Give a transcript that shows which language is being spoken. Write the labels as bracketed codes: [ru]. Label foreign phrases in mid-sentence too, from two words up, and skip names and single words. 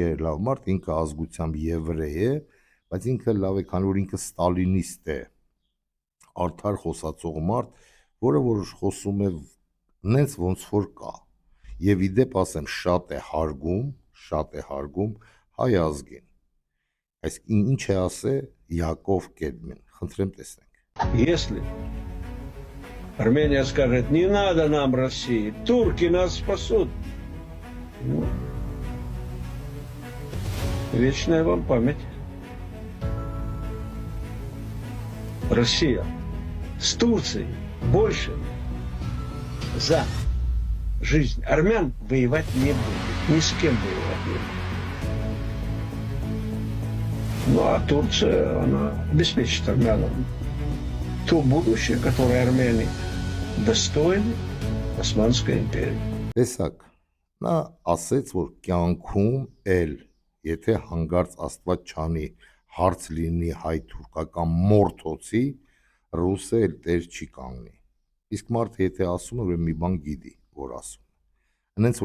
[hy] է լավ մարդ, ինքը ազգությամբ եվրեյ է, բայց ինքը լավ է, քանի որ ինքը ստալինիստ է, արդար խոսացող մարդ, որը որ խոսում է նենց ոնց որ կա, և իդեպ ասեմ շատ է հարգում հայ ազգին, այս ինչ է ասե Յակով Կեդմին, խնդրեմ տեսնենք։ [ru] Если Армения скажет, не надо нам России, турки нас спасут, ну, вечная вам память. Россия с Турцией больше за жизнь армян воевать не будет. Ни с кем воевать не будет. Ну а Турция, она обеспечит армянам то будущее, которое армяне достойны Османской империи. [hy] Տեսակ, նա ասեց, որ կյանքում էլ, եթե հանգարց Աստված չանի հարց լինի հայ-թուրքական մորթոցի, ռուսը էլ տեր չի կանգնի։ Իսկ մարդը եթե ասում է, որ մի բան գիտի, որ ասում։ Հենց